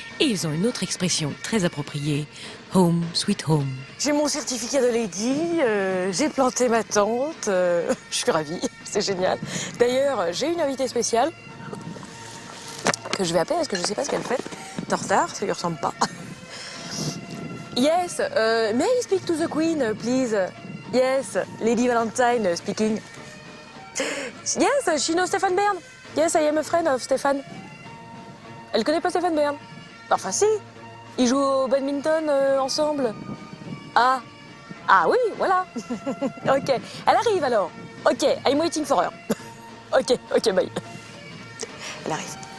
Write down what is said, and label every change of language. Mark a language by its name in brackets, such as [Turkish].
[French] Et ils ont une autre expression très appropriée, [English] home sweet home. [French] J'ai mon certificat de Lady, j'ai planté ma tente, je suis ravie, c'est génial. D'ailleurs, j'ai une invitée spéciale que je vais appeler parce que je ne sais pas ce qu'elle fait. T'es en retard, ça lui ressemble pas. [English] Yes, may I speak to the Queen, please? Yes, Lady Valentine speaking. Yes, she knows Stefan Bern. Yes, I am a friend of Stefan. [French] Elle connaît pas Stefan Bern? Enfin si, ils jouent au badminton ensemble. Ah, ah oui, voilà. Ok, elle arrive alors. [English] Ok, I'm waiting for her. Ok, ok, bye. [French] Elle arrive.